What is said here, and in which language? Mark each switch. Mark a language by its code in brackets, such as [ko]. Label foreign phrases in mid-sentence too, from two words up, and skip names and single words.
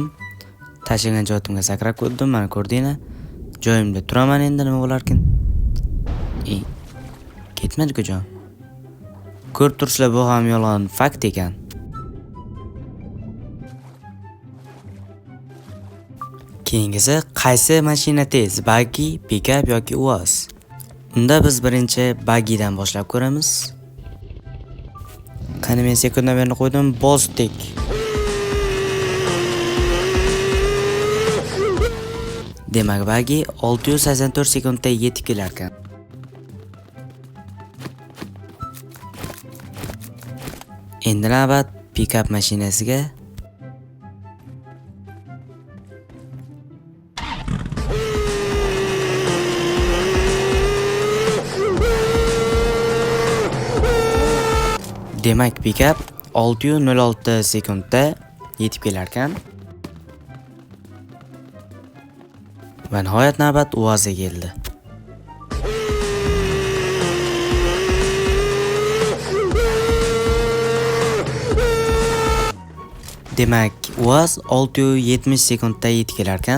[uz] Tashlagan joyimga sakrab ko'rdim, mana ko'rdinglar. Joyimda turaman, endi nima bo'larkin? Ketmadi-ku jon. Ko'rib turishlar, bu ham yolg'on fakt ekan. Keyingisi qaysi mashina tez? Buggy, pick-up yoki UAZ? Unda biz birinchi buggy'dan boshlab ko'ramiz. Qani men sekundamerni qo'ydim, bosdik. Demak, buggy 684 sekundda yetib kelar ekan. Endi navbat pick-up mashinasiga. Demak, pick-up 606 sekundda yetib kelar ekan. Va nihoyat navbat UAZga keldi. Demak, UAZ 670 sekundda yetib kelar ekan.